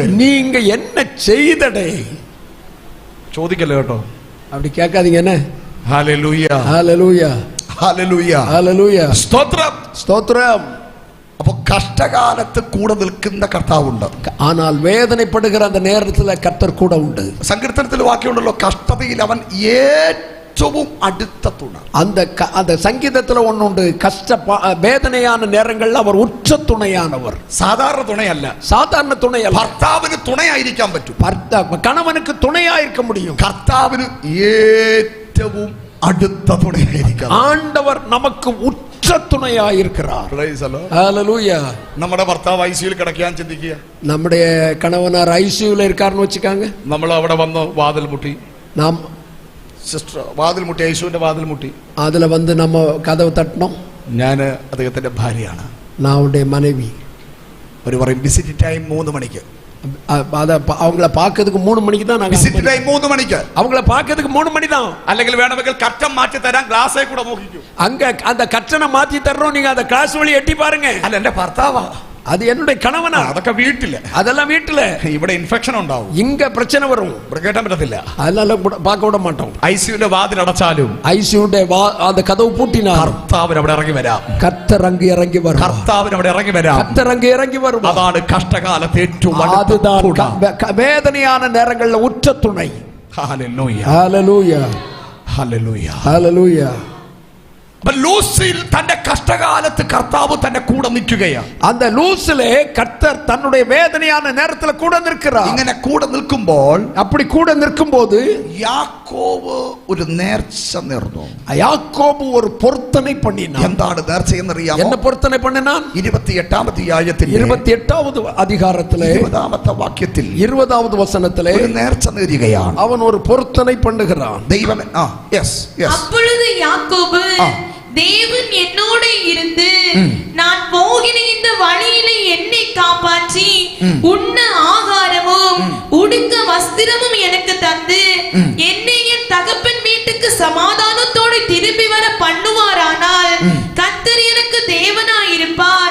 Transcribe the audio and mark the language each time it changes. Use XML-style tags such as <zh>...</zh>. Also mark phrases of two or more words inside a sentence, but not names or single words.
<ta>நீங்க என்ன செய்தடே?</ta> <ml>ചോദിക്കല്ലേ കേട്ടോ,</ml> <ta>அப்படி கேட்காதீங்க. என்ன?</ta> <ml>ഹല്ലേലൂയ,</ml> <ta>ஹalleluya,</ta> <ml>ഹല്ലേലൂയ,</ml> <ta>ஹalleluya.</ta> <ml>സ്തോത്രം,</ml> <ta>ஸ்தோத்திரம்.</ta> <ml>അപ്പൊ കഷ്ടകാലത്ത് കൂടെ നിൽക്കുന്ന കർത്താവുണ്ട്.</ml> <ta>ஆனால் വേദനപ്പെടുகிற அந்த நேரத்துல கர்த்தர் கூட உண்டு.</ta> <ml>സങ്കീർത്തനത്തിൽ വാക്യമുണ്ടല്ലോ, കഷ്ടതയിൽ അവൻ ഏറ്റവും അടുത്ത തുണ.</ml> <ta>அந்த சங்கீதத்துல ஒண்ணுண்டு, வேதனையான நேரங்கள்ல அவர் உற்ற துணையானவர்.</ta> <ml>സാധാരണ തുണയല്ല,</ml> <ta>சாதாரண துணையல்ல.</ta> <ml>ഭർത്താവിന് തുണയായിരിക്കാൻ പറ്റും,</ml> <ta>கணவனுக்கு துணையா இருக்க முடியும்.</ta> <ml>കർത്താവിന് ഏറ്റവും അടുത്ത തുണയായിരിക്കാം.</ml> <ta>ஆண்டவர் நமக்கு உற்ற துணையா இருக்கிறார்.</ta> <en>Praise the Lord.</en> <ta>ஹalleluya.</ta> <ml>നമ്മുടെ ഭർത്താവ് ഐസിയുയിൽ കിടക്കാൻ ചിന്തിക്കുക,</ml> <ta>நம்முடைய கணவனார் ஐசியூல இருக்காருன்னு வச்சுக்காங்க.</ta> <ml>നമ്മൾ അവിടെ വന്ന് വാതിൽ മുട്ടി,</ml> <ta>நாம்</ta> <ml>സിസ്റ്റർ വാതിൽ മുട്ടി, ഐസിയുവിന്റെ വാതിൽ മുട്ടി.</ml> <ta>அதுல வந்து நம்ம கதவு தட்டணும்.</ta> <ml>ഞാൻ അദ്ദേഹത്തിന്റെ ഭാര്യയാണ്.</ml> <ta>நான் அவருடைய மனைவி.</ta> <ml>അവർ പറയും</ml> <en>visit time</en> <ml>3 മണിക്ക്.</ml> <ta>அவங்கள பார்க்கிறதுக்கு 3 மணிக்கு தான் நாங்க</ta> <en>visit time</en> <ml>3 മണിക്ക്.</ml> <ta>அவங்கள பார்க்கிறதுக்கு 3 மணி தான்.</ta> <ml>അല്ലെങ്കിൽ വേണമെങ്കിൽ കർട്ടൻ മാറ്റി തരാൻ ഗ്ലാസേ കൂടെ നോക്കിക്കും.</ml> <ta>அங்க அந்த கர்ட்டனை மாத்தி தர்றோம், நீங்க அந்த கிளாஸ் வழி எட்டி பாருங்க.</ta> <ml>അല്ല, എന്റെ ഭർത്താവാ,</ml> <ta>அது என்னுடைய கணவனா.</ta> <ml>അതൊക്കെ വീട്ടില്,</ml> <ta>அதெல்லாம் வீட்டுல.</ta> <ml>ഇവിടെ ഇൻഫെക്ഷൻ ഉണ്ടാവും,</ml> <ta>இங்க பிரச்சனை வரும்,</ta> <ml>ഇവിടെ കേട്ടാൻ പറ്റത്തില്ല.</ml> <ta>அதனால பார்க்க விட மாட்டோம்.</ta> <ml>ഐസിയുന്റെ വാതിൽ അടച്ചാലും</ml> <ta>ஐசியூடைய அந்த கதவு பூட்டினார்,</ta> <ml>കർത്താവിന് അവിടെ ഇറങ്ങി വരാം.</ml> <ta>கர்த்தர் அங்க இறங்கி வரும்.</ta> <ml>കർത്താവിന് അവിടെ ഇറങ്ങി വരാം.</ml> <ta>கர்த்தர் அங்க இறங்கி வரும்.</ta> <ml>അതാണ് കഷ്ടകാലത്തെ ഏറ്റവും</ml> <ta>அதுதான் வேதனையான நேரங்கள்ல உற்ற துணை.</ta> <ml>ഹല്ലേലൂയ,</ml> <ta>ஹalleluya,</ta> <ml>ഹല്ലേലൂയ,</ml> <ta>ஹalleluya.</ta> <ml>ലൂസിൽ തന്റെ കഷ്ടകാലത്ത് കർത്താവ് തന്റെ കൂടെ നിൽക്കുകയാണ്.</ml> <ta>அந்த லூசிலே கர்த்தர் தன்னுடைய வேதனையான நேரத்துல கூட நிற்கிறார்.</ta> <ml>ഇങ്ങനെ കൂടെ നിൽക്കുമ്പോൾ,</ml> <ta>அப்படி கூட நிற்கும்போது</ta> <ml>യാക്കോബ് ഒരു നേർച്ച നേർന്നു.</ml> <ta>யாக்கோபு ஒரு பொருத்தனை பண்ணினான்.</ta> <ml>എന്താണ് നേർച്ച എന്നറിയാമോ?</ml> <ta>என்ன பொருத்தனை பண்ணினான்?</ta> <ml>28ാം അധ്യായത്തിൽ</ml> <ta>28வது அதிகாரத்திலே</ta> <ml>20ാമത്തെ വാക്യത്തിൽ</ml> <ta>20வது வசனத்திலே</ta> <ml>ഒരു നേർച്ച നേരുകയാണ്.</ml> <ta>அவன் ஒரு பொருத்தனை பண்ணுகிறான்.</ta> <ml>ദൈവം</ml> <ta>அப்பொழுது யாக்கோபு, தேவன் என்னோட இருந்து நான் போகிற இந்த வழியிலே என்னை காப்பாற்றி உண்ண ஆகாரமும் உடுக்க வஸ்திரமும் எனக்கு தந்து என்னை என் தகப்பன் வீட்டுக்கு சமாதானத்தோடு திரும்பி வர பண்ணுவாரானால் கர்த்தர் எனக்கு தேவனாயிருப்பார்.</ta>